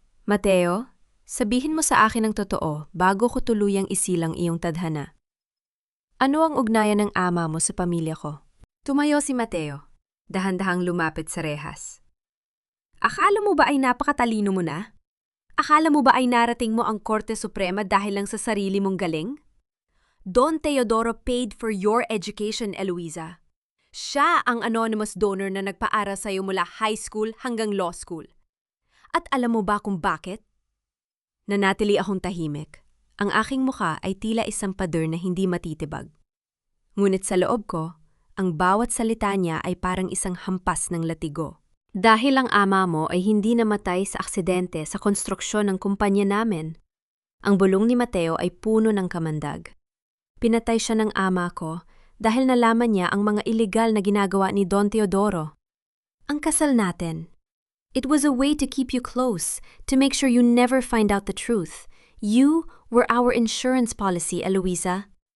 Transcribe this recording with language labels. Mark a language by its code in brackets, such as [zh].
[tl] Mateo, sabihin mo sa akin ang totoo bago ko tuluyang isilang iyong tadhana. Ano ang ugnayan ng ama mo sa pamilya ko? Tumayo si Mateo, dahan-dahang lumapit sa rehas. Akala mo ba ay napakatalino mo na? Akala mo ba ay narating mo ang Korte Suprema dahil lang sa sarili mong galing? [en] Don Teodoro paid for your education, Eloisa. [tl] Siya ang anonymous donor na nagpaaral sa iyo mula high school hanggang law school. At alam mo ba kung bakit? Nanatili akong tahimik. Ang aking mukha ay tila isang pader na hindi matitibag. Ngunit sa loob ko, ang bawat salita niya ay parang isang hampas ng latigo. Dahil ang ama mo ay hindi namatay sa aksidente sa konstruksyon ng kumpanya namin. Ang bulong ni Mateo ay puno ng kamandag. Pinatay siya ng ama ko dahil nalaman niya ang mga iligal na ginagawa ni Don Teodoro. Ang kasal natin. [en] It was a way to keep you close, to make sure you never find out the truth. You were our insurance policy, Eloisa.